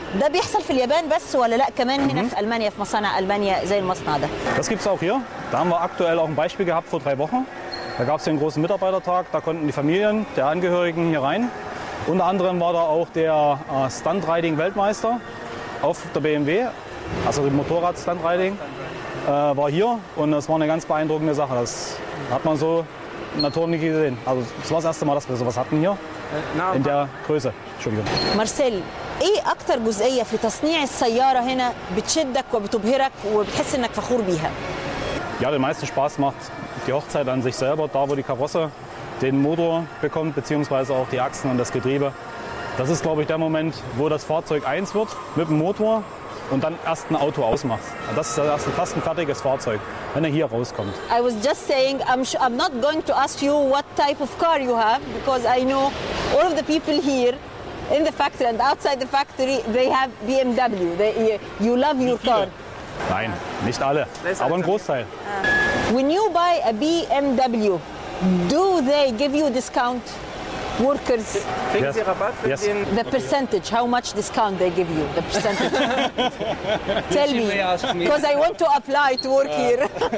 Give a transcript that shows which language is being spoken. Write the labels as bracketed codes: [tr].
[ar] ده بيحصل في اليابان بس ولا لا كمان هنا في المانيا في مصانع المانيا زي المصنع ده؟ [de] Das gibt's auch hier. Da haben wir aktuell auch ein Beispiel gehabt vor 3 Wochen. Da gab es den großen Mitarbeitertag, da konnten die Familien der Angehörigen hier rein. Unter anderem war da auch der Stunt-Riding-Weltmeister auf der BMW, also der Motorrad-Stunt-Riding, war hier und das war eine ganz beeindruckende Sache. Das hat man so in der Tour nicht gesehen. Also das war das erste Mal, dass wir sowas hatten hier in der Größe. Entschuldigung. [ar] مارسيل، ايه اكتر جزئيه في تصنيع السياره هنا بتشدك وبتبهرك وبتحس انك فخور بيها؟ [de] Ja, den meisten Spaß macht die Hochzeit an sich selber, da wo die Karosse den Motor bekommt, beziehungsweise auch die Achsen und das Getriebe. Das ist, glaube ich, der Moment, wo das Fahrzeug eins wird mit dem Motor und dann erst ein Auto ausmacht. Das ist erst fast ein fertiges Fahrzeug, wenn er hier rauskommt. [en] I was just saying, I'm not going to ask you what type of car you have, because I know all of the people here in the factory and outside the factory they have BMW. You love your car. [de] Nein, nicht alle, aber ein Großteil. [en] When you buy a BMW, do they give you discount? Workers? [de] Kriegen Sie Rabatt? [en] Yes. The percentage, how much discount they give you, the percentage. Tell me, because I want to apply to work here.